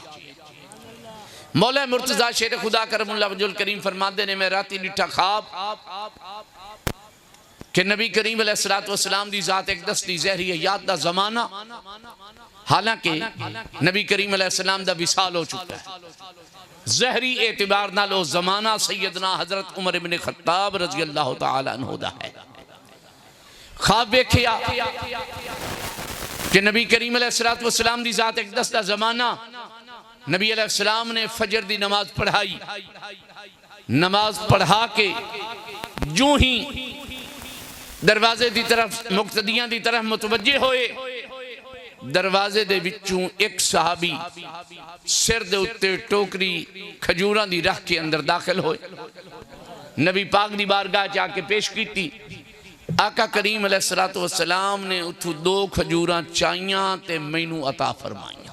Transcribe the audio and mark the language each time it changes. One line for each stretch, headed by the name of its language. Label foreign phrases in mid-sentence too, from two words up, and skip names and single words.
Punjabi: مولا مرتضیٰ شیر خدا
Arabic: كرم الله وجهه الكريم
Punjabi: فرماتے نے میں راتی ڈٹھا خواب کہ نبی کریم علیہ السلام دی ذات اقدس دی ظاہری حیات دا زمانہ، حالانکہ نبی کریم علیہ السلام دا وصال ہو چکا ہے، ظاہری اعتبار نال او زمانہ سیدنا حضرت عمر ابن خطاب
Arabic: رضي الله تعالى عنه
Punjabi: دا ہے. خواب ویکھیا کہ نبی کریم علیہ السلام دی ذات اقدس دا زمانہ، نبی علیہ السلام نے فجر دی نماز پڑھائی، نماز پڑھا کے جو ہی دروازے کی طرف مقتدیاں کی طرف متوجہ ہوئے، دروازے دے وچوں ایک صحابی سر دے اتے ٹوکری کھجوراں دی رکھ کے اندر داخل ہوئے، نبی پاک دی بارگاہ چ آکے پیش کی. آقا کریم علیہ السلام نے اتھوں 2 کھجوراں چائیاں تے مینوں عطا فرمائیاں.